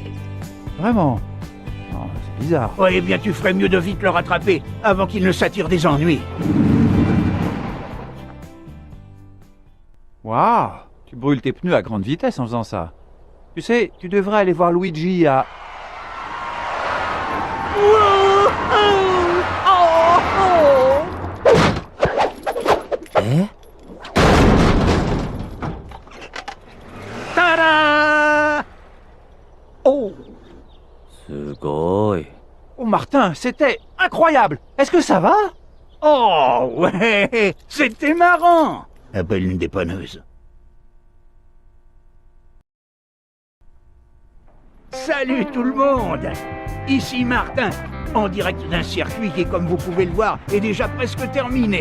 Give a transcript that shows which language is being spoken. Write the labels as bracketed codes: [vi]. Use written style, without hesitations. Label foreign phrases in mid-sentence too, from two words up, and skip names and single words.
[fr] Vraiment? Non, c'est bizarre. Ouais, eh bien tu ferais mieux de vite le rattraper avant qu'il ne s'attire des ennuis. Waouh! Tu brûles tes pneus à grande vitesse en faisant ça. Tu sais, tu devrais aller voir Luigi à... え？ Tada! Oh! すごい。 Oh Martin, c'était incroyable! Est-ce que ça va? Oh ouais, c'était marrant. Appelle une dépanneuse. Salut tout le monde. Ici Martin, en direct d'un circuit qui, comme vous pouvez le voir, est déjà presque terminé.